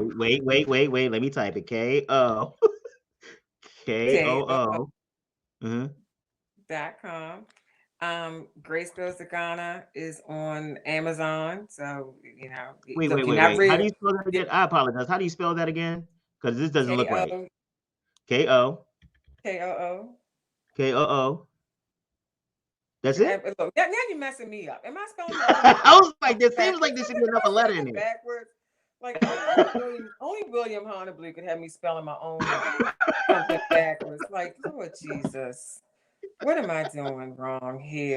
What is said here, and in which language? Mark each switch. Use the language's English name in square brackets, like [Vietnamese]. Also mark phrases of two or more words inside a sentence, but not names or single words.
[English] Wait. Let me type it. K-O. KOO K-O-O. Mhm. .com. Grace Goes to Ghana is on Amazon. So, look, you're not Wait. How do real. you spell that again? I apologize. How do you spell that again? Because this doesn't K look right. O K-O, K-O-O. K-O-O. That's it? Look, now you're messing me up. Am I spelling my own name I was like, this seems like backwards? there should be another letter in there. Backwards. Like only William Honeyblue could have me spelling my own something backwards. Like, Lord Jesus, what am I doing wrong here?